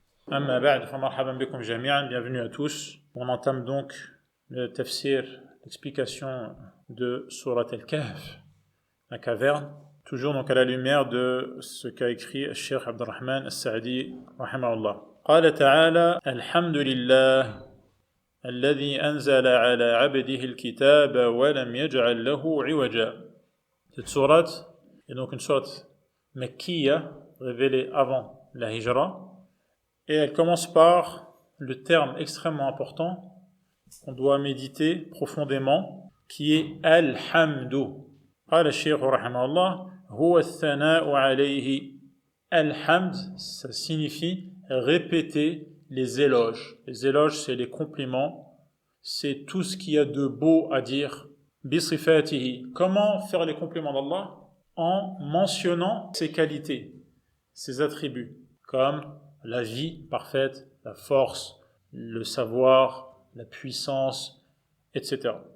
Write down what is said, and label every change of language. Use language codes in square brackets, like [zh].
[ar] Amma ba'd, fa marhaban bikum jami'an, [fr] bienvenue à tous. On entame donc le tafsir, l'explication de Surat al-Kahf, la caverne, toujours donc à la lumière de ce qu'a écrit le Cheikh Abdurrahman al-Sa'di, rahimahullah. [ar] Qala ta'ala, alhamdulillah. الذي أنزل على عبده الكتاب ولم يجعل له عوجا. [fr] Cette sourate est donc une sourate Mekkiya, révélée avant la Hijra, et elle commence par le terme extrêmement important qu'on doit méditer profondément, qui est Al-Hamdu. [ar] قال الشيخ رحمه الله هو الثناء عليه. [fr] Al-Hamd, ça signifie répéter les éloges. Les éloges, c'est les compliments, c'est tout ce qu'il y a de beau à dire. Bisifatihi. Comment faire les compliments d'Allah? En mentionnant ses qualités, ses attributs, comme la vie parfaite, la force, le savoir, la puissance, etc.